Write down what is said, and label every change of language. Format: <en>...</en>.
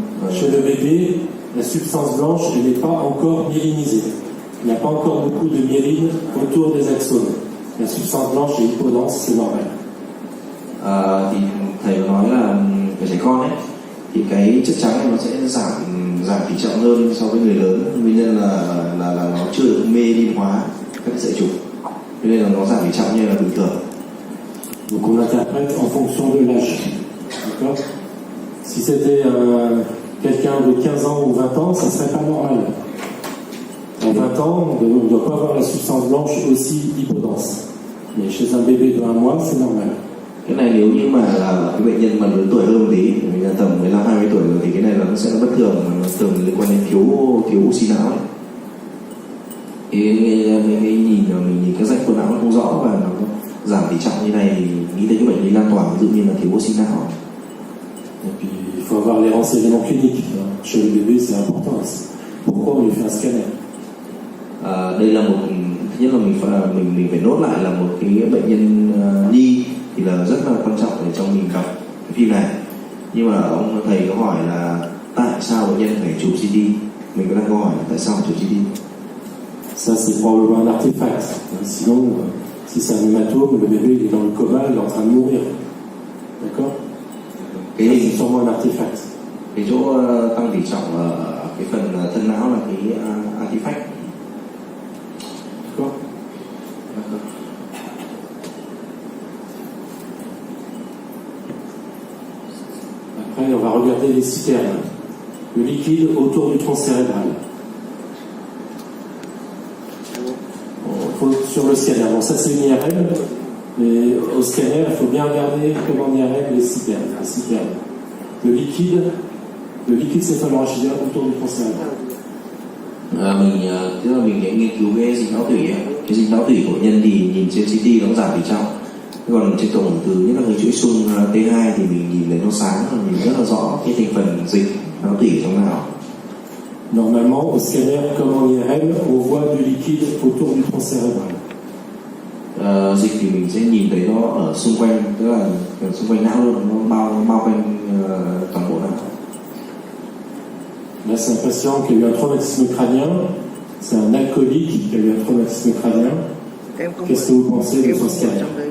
<fr>Chez le bébé, la substance blanche, elle n'est pas encore myélinisée. Il n'y a pas encore beaucoup de myéline autour des axones. La substance blanche est hypodense, c'est normal.</fr> <vi>Thì thầy nói là cái trẻ con ấy thì cái chất trắng này nó sẽ giảm tỷ trọng hơn so với người lớn, nguyên nhân là nó chưa được mê linh hóa các sợi trục, nên là nó giảm tỷ trọng như là bình thường.</vi> <fr>Donc on interprète en fonction de l'âge. D'accord? Si c'était quelqu'un de 15 ans ou 20 ans, ça serait pas normal. À 20 ans, on ne doit pas avoir la substance blanche aussi hypodense. Mais chez un bébé de 1 mois, c'est normal.</fr> <vi>Cái này nếu như mà là cái bệnh nhân mà lớn tuổi hơn một tí, mình là tầm 15-20 tuổi rồi, thì cái này là nó sẽ bất thường, nó thường liên quan đến thiếu oxy não ấy. Thì mình nhìn các rãnh của não nó không rõ và nó giảm tỷ trọng như này thì nghĩ tới cái bệnh lý lan tỏa, ví dụ như là thiếu oxy não.</vi> <fr>Et puis, il faut avoir les renseignements cliniques. Chez le bébé, c'est important aussi. Pourquoi on lui fait un scanner?</fr> <vi>Đây là một, thứ nhất là mình phải nốt lại là một cái bệnh nhân nhi thì là rất là quan trọng để trong mình gặp cái phim này. Nhưng mà ông thầy có hỏi là tại sao bệnh nhân phải chụp CT? Mình có đang câu hỏi là tại sao phải chụp CT?</vi> <fr>Ça, c'est probablement un artefact. Sinon, si c'est un hématome, le bébé il est dans le coma, il est en train de mourir. D'accord? C'est sûrement un artefact.</fr> <vi>Cái chỗ tăng tỷ trọng ở cái phần thân não là cái artifact.</vi> <fr>D'accord? Après, on va regarder les citernes. Le liquide autour du tronc cérébral. Sur le scanner. Bon, ça c'est une IRM, mais au scanner, il faut bien regarder comme en IRM les citernes. Le liquide céphalorachidien autour du tronc cérébral.</fr> <vi>Tức là mình sẽ nghiên cứu cái dịch não tủy ấy. Cái dịch não tủy của nhân thì nhìn trên CT nó giảm tỷ trọng. Còn trên tổng từ nhất là cái chuỗi xung T2 thì mình nhìn thấy nó sáng và nhìn rất là rõ cái thành phần dịch não tủy trong não.</vi> <fr>Normalement, au scanner, comme en IRM, on voit du liquide autour du tronc cérébral.</fr> <vi>Dịch thì mình sẽ nhìn thấy nó ở xung quanh, tức là xung quanh não luôn, nó bao quanh toàn bộ não.</vi> <fr>Là, c'est un patient qui a eu un traumatisme crânien. C'est un alcoolique qui a eu un traumatisme crânien. Qu'est-ce que vous pensez de son scanner?</fr>